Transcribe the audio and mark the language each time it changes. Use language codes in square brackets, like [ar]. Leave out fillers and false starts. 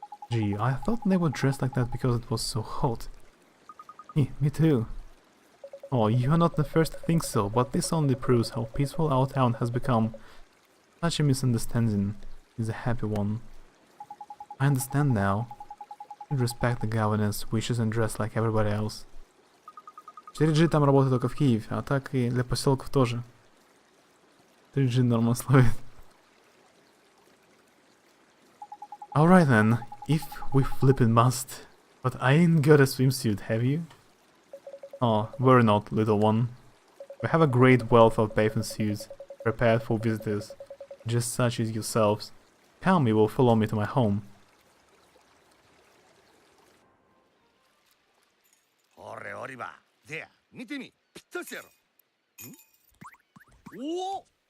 [en] Gee, I thought they were dressed like that because it was so hot. Me too. Oh, you are not the first to think so, but this only proves how peaceful our town has become. Such a misunderstanding is a happy one. I understand now. I should respect the governor's wishes and dress like everybody else. [ru] 4G там работает только в Киеве, а так и для поселков тоже. 3G норма словит. [en] Alright then, if we flippin' must. But I ain't got a swimsuit, have you? Oh, worry not, little one. We have a great wealth of bathing suits, prepared for visitors, just such as yourselves. Come, you will follow me to my home. 俺オリバーでや見てみぴったしやろんおお